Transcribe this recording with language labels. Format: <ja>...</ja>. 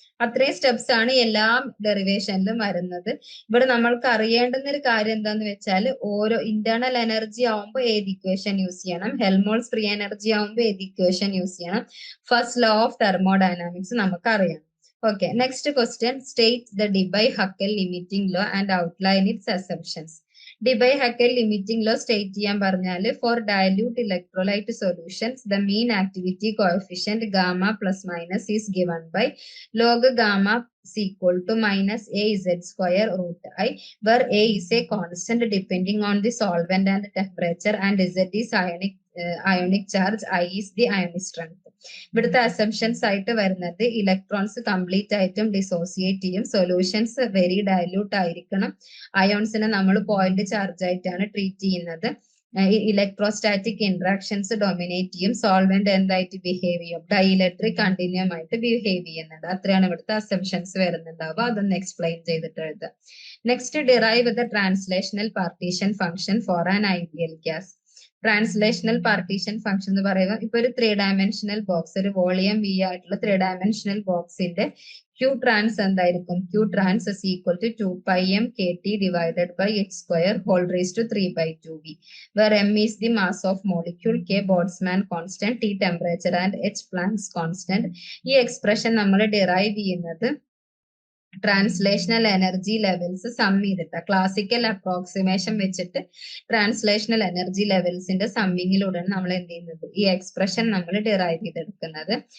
<ml>അത്രയും സ്റ്റെപ്സ് ആണ് എല്ലാ ഡെറിവേഷനിലും വരുന്നത്. ഇവിടെ നമ്മൾക്ക് അറിയേണ്ടുന്ന ഒരു കാര്യം എന്താന്ന് വെച്ചാൽ ഓരോ ഇന്റേണൽ എനർജി ആവുമ്പോൾ ഏത് ഇക്വേഷൻ യൂസ് ചെയ്യണം, ഹെൽമോൾസ് ഫ്രീ എനർജി ആവുമ്പോൾ ഏത് ഇക്വേഷൻ യൂസ് ചെയ്യണം, ഫസ്റ്റ് ലോ ഓഫ് തെർമോഡൈനാമിക്സ് നമുക്ക് അറിയാം.</ml> <en>Okay, next question. State the Debye-Huckel limiting law and outline its assumptions. Debye-Huckel limiting law state</en> <ml>ചെയ്യാൻ പറഞ്ഞാൽ</ml> <en>for dilute electrolyte solutions the mean activity coefficient gamma plus minus is given by log gamma is equal to minus a z square root I, where a is a constant depending on the solvent and temperature and z is ionic charge, I is the ionic strength.</en> <ml>ഇവിടുത്തെ assumptions ആയിട്ട് വരുന്നത് electrons complete ആയിട്ടും dissociate ചെയ്യും, solutions very dilute ആയിരിക്കണം, അയോൺസിനെ നമ്മൾ point charge ആയിട്ടാണ് treat ചെയ്യുന്നത്, electrostatic interactions dominate ചെയ്യും, സോൾവെന്റ് എന്തായിട്ട് ബിഹേവ് ചെയ്യും, ഡൈഇലക്ട്രിക് കണ്ടിന്യൂം ആയിട്ട് ബിഹേവ് ചെയ്യുന്നുണ്ട്. അത്രയാണ് ഇവിടുത്തെ അസംഷൻസ് വരുന്നുണ്ടാവുക. അതൊന്ന് എക്സ്പ്ലെയിൻ ചെയ്തിട്ട് എഴുതുക.</ml> <en>Next, derive the translational partition function for an ideal gas.</en> <ml>Translational partition function എന്ന് പറയുമ്പോൾ ഇപ്പൊ ഒരു 3 ഡയമെൻഷനൽ ബോക്സ്, ഒരു വോളിയം വി ആയിട്ടുള്ള 3 ഡയമെൻഷനൽ ബോക്സിന്റെ ക്യൂ ട്രാൻസ് എന്തായിരിക്കും,</ml> <en>Q trans is equal to 2πm kT divided by h square whole raised to 3/2v, where m is the mass of molecule, k Boltzmann constant, T temperature and h Planck's constant.</en> <ml>ഈ expression നമ്മൾ derive ചെയ്യുന്നത് translational energy levels some ചെയ്തിട്ട് classical approximation വെച്ചിട്ട് translational energy ലെവൽസിന്റെ സമ്മിങ്ങിലൂടെയാണ് നമ്മൾ എന്ത് ചെയ്യുന്നത്, ഈ expression നമ്മൾ ഡിറൈവ് ചെയ്തെടുക്കുന്നത്.</ml>